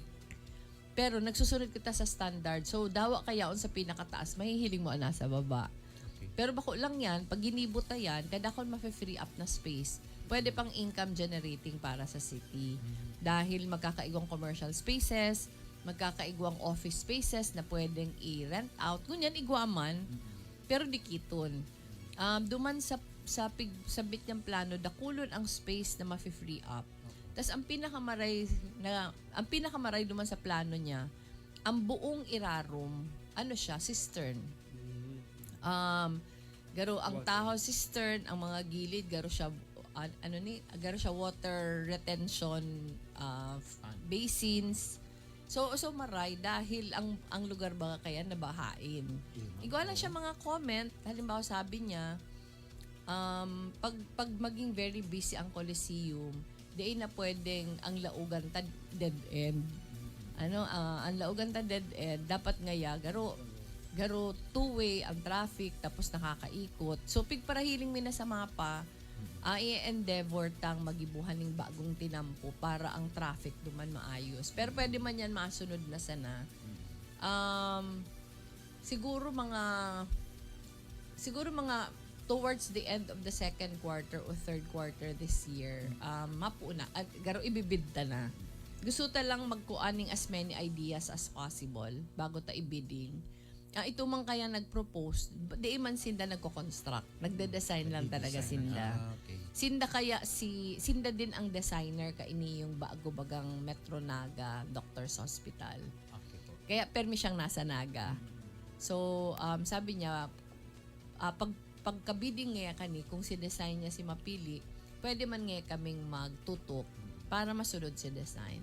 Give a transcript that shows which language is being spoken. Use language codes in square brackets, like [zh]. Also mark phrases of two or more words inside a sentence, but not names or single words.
[bik] Pero nagsusunod kita sa standard. So, dawa kayaon sa pinakataas, mahihiling mo nasa baba. Okay. Pero bako lang yan, pag ginibot na yan, kadakon mafe-free up na space, pwede pang [en] income generating [bik] para sa city. Dahil magkakaigwang [en] commercial spaces, [bik] magkakaigwang [en] office spaces [bik] na pwedeng i-rent out. Ngunyan, igwaman, pero dikiton. Duman sa sabit niyang plano, dakulon ang space na mafe-free up. Tas ang pinakamaray duman sa plano niya, ang buong irarum, cistern. Garo ang taho cistern, ang mga gilid garo siya water retention basins. So maray dahil ang lugar ba kaya nabahain. Igual lang siya mga comment, halimbawa sabi niya, pag maging [en] very busy [bik] ang Coliseum, di na pwedeng ang laugan ta [en] dead end. [bik] Ang laugan ta [en] dead end [bik] dapat ngaya garo two-way ang traffic tapos nakakaikot. So pigparahiling mina sa mapa, i-endeavor tang magibuhan ng bagong tinampo para ang traffic duman maayos. Pero pwede man yan masunod na sana. [en] Siguro mga towards the end of the second quarter or third quarter this year, [bik] mapuna at garo ibibid ta na. Gusto ta lang magkuaning [en] as many ideas as possible [bik] bago ta ibidding. Ito man kaya nag-propose, di man sinda nagko-construct. Nagde-design lang talaga sinda. Okay. Sinda din ang designer ini yung bago bagang Metro Naga Doctors Hospital. Okay po. Kaya permi siyang nasa Naga. So, sabi niya, pagka-bidding ngayon kani, kung si-design niya si mapili, pwede man ngayon kaming magtutok para masunod si design.